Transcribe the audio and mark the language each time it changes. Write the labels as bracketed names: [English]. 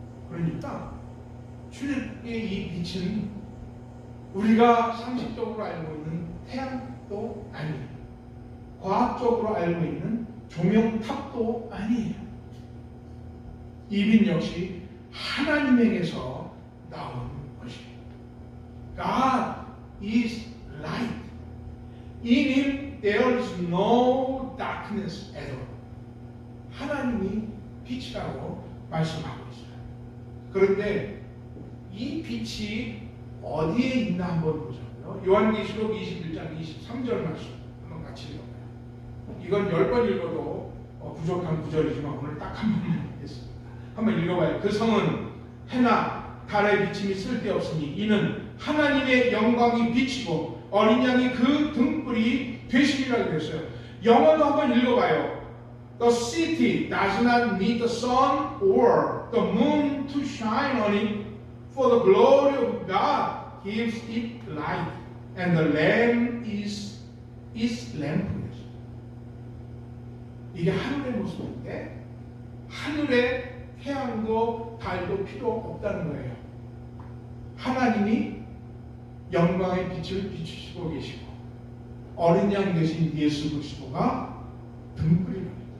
[Korean] 그러니까 출애굽의 이 빛은 우리가 상식적으로 알고 있는 태양도 아니에요. 과학적으로 알고 있는 조명탑도 아니에요. 이 빛 역시 하나님에게서 나온 것입니다. [English] God is light. In Him there is no darkness at all. [Korean] 하나님이 빛이라고 말씀하고 있어요. 그런데 이 빛이 어디에 있나 한번 보자고요. 요한계시록 21장 23절 말씀 한번 같이 읽어봐요. 이건 10번 읽어도 부족한 구절이지만 오늘 딱 한 번만 읽겠습니다. 한번 읽어봐요. 그 성은 해나 달의 비침이 쓸데없으니 이는 하나님의 영광이 비치고 어린 양이 그 등불이 되시리라 그랬어요. 영어도 한번 읽어봐요. [English] The city does not need the sun or the moon to shine on it, for the glory of God gives it light, and the Lamb is its lamp. [Korean] 이게 하늘의 모습인데 하늘에 태양도 달도 필요 없다는 거예요. 하나님이 영광의 빛을 비추시고 계시고 어린 양 되신 예수 그리스도가 등불이랍니다.